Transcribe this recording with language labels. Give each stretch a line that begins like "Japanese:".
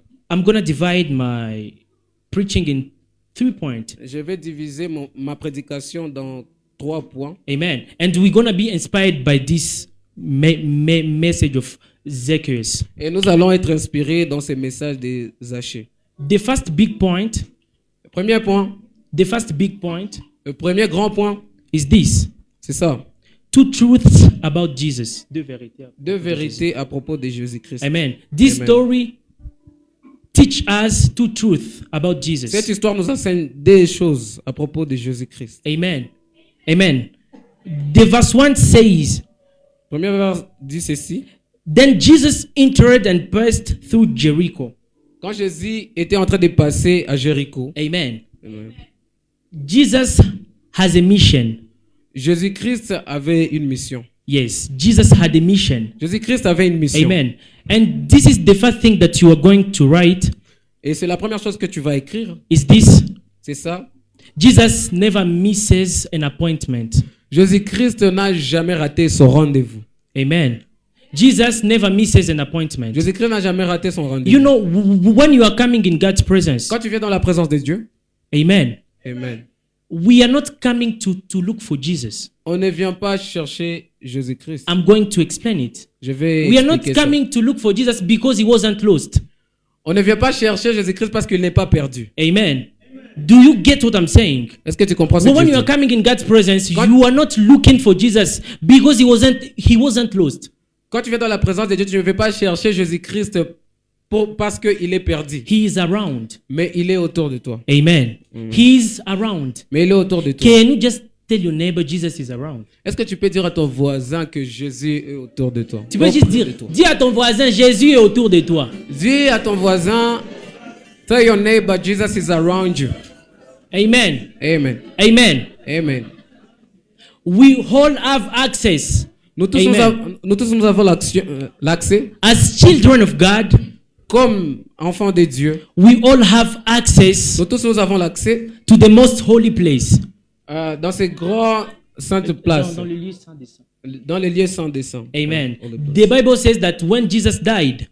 English: I'm going to divide my preaching in 3 points.
French: Je vais diviser ma prédication dans 3 points. Amen.
English: And we're going to be inspired by this message of Zacchaeus.
French: Et nous allons être inspirés dans ces messages de Zachée.
English: The first big point.
French: Premier point.
English: The first big point.
French: Le premier grand point.
English: Is this.
French: C'est ça.
English: 2 truths about Jesus.
French: Deux vérités à propos de Jésus-Christ. Amen.
English: This story teach us 2 truths about Jesus.
French: Cette histoire nous enseigne des choses à propos de Jésus-Christ.
English: Amen. Amen. The verse 1 says.
French: Premier verset dit ceci.
English: Then Jesus entered and passed through Jericho.
French: Quand Jésus était en train de passer à Jéricho.
English: Amen. Amen. Jesus has a mission.
French: Jésus-Christ avait une mission.
English: Yes, Jesus had a mission.
French: Jésus-Christ avait une mission. Amen.
English: And this is the first thing that you are going to write.
French: Et c'est la première chose que tu vas écrire.
English: Is this?
French: C'est ça.
English: Jesus never misses an appointment.
French: Jésus-Christ n'a jamais raté son rendez-vous. Amen.
English: Jesus never misses an appointment.
French: Jésus-Christ n'a jamais raté son rendez-vous.
English: You know, when you are coming in God's presence.
French: Quand tu viens dans la présence de Dieu. Amen. Amen.
English: We are not coming to look for Jesus.
French: On ne vient pas chercher Jésus-Christ.
English: I'm going to explain it.
French: Je vais
English: We are not
French: expliquer
English: coming to look for Jesus because he wasn't lost.
French: On ne vient pas chercher Jésus-Christ parce qu'il n'est pas perdu. Amen.
English: Do you get what I'm saying?
French: Est-ce que tu comprends ce que je
English: when
French: dis?
English: you are coming in God's presence, you are not looking for Jesus because he wasn't lost.
French: Quand tu viens dans la présence de Dieu, tu ne veux pas chercher Jésus-Christ parce qu'il est perdu.
English: He is around.
French: Mais il est autour de toi.
English: Amen. He is around.
French: Mais il est autour de toi.
English: Can you just tell your neighbor Jesus is around?
French: Est-ce que tu peux dire à ton voisin que Jésus est autour de toi? Tu peux juste dire, dis à ton voisin, Jésus est autour de toi. Dis à ton voisin,
English: tell your neighbor Jesus is around you.
French: Amen. Amen. Amen. Amen.
English: We all have access.
French: Nous tous nous avons l'accès.
English: As children of God,
French: comme enfants de Dieu,
English: we all have access.
French: Nous tous nous avons l'accès
English: to the most holy place.
French: Dans ces grands saintes places. Dans les lieux saints des saints. Dans les lieux saints des saints. Amen.
English: The Bible says that when Jesus died,